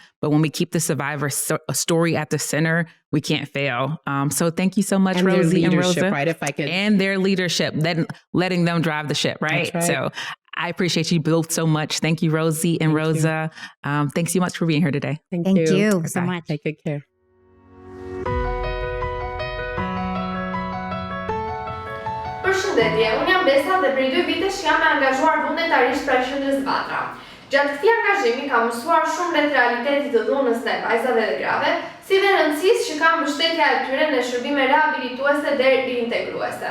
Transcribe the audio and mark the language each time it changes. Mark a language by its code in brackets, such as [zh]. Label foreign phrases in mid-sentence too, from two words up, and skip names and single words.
[en] But when we keep the survivor story at the center, we can't fail. So thank you so much, and Rosie and Rosa. Right? If I could. And their leadership, then letting them drive the ship, right? That's right. So I appreciate you both so much. Thank you, Rosie and Rosa. Thanks so much for being here today. Thank you so much. Take good care. [sq] Përshëndetje, unë jam Besa dhe prej 2 vitesh jam e angazhuar vullnetarisht pra Qendrës Vatra. Gjatë këtij angazhimi kam mësuar shumë rreth realitetit të dhunës ndaj vajzave dhe grave, si dhe rëndësisë që ka mbështetja e tyre në shërbime rehabilituese dhe riintegruese.